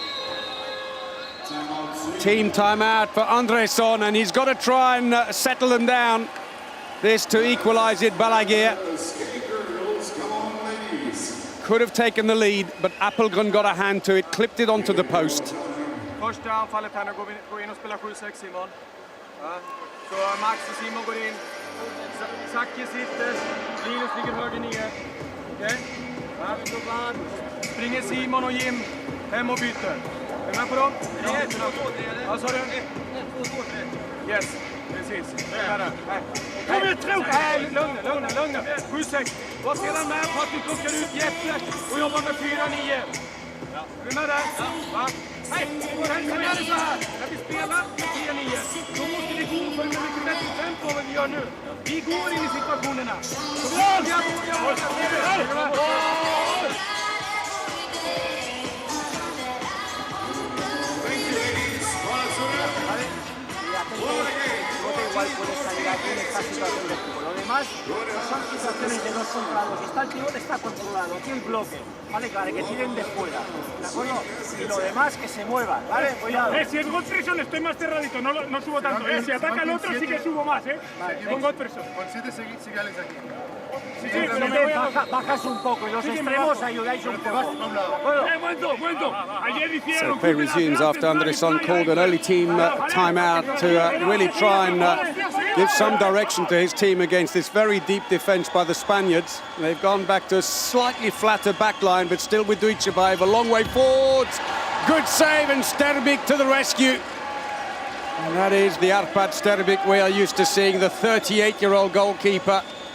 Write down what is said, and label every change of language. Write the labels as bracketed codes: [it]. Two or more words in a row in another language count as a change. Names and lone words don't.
[en] Team timeout for Andresson, and he's got to try and settle them down. This to equalise it. Balaguer could have taken the lead, but Appelgren got a hand to it, clipped it onto the post. [sv] Första anfallet här, nu går in och spelar 7-6 Simon. Ja. Så Max och Simon går in. Zacke sitter, Linus ligger höger ner. Okej? Ja. Springer Simon och Jim hem och byter. Är du med på dem? Vad sa du? 1-2-3. Yes, precis. Kom ut, tro! Nej, lugna. 7-6. Var sedan med på att vi plockar ut Jeppe och jobbar med 4-9. Är du med där? Va? Nej, sen är det så här. När vi spelar 4-9, då måste vi gå för mycket bättre tempo än vad vi gör nu. Vi går in i situationerna. [es] Igual puede salir aquí en esta situación de fútbol. Lo demás son situaciones de 2 contra 2. Está el pivote, está controlado. Aquí el bloque, ¿vale? Claro, que tiren de fuera, ¿de acuerdo? Y lo demás que se mueva, ¿vale? Cuidado. Si es Gottfridsson estoy más cerradito, no subo tanto. Si ataca el otro sí que subo más, Vale, con Gottfridsson. Con 7 seguiales aquí. Sí, pero bajas un poco y los extremos ayudáis un poco. Momento. Ayer hicieron. [en] So play resumes after Andresson called an early team timeout to really try and give some direction to his team against this very deep defence by the Spaniards. They've gone back to a slightly flatter back line, but still with Duitschebaev a long way forwards. Good save, and Sterbik to the rescue. And that is the Arpad Sterbik we are used to seeing, the 38-year-old goalkeeper.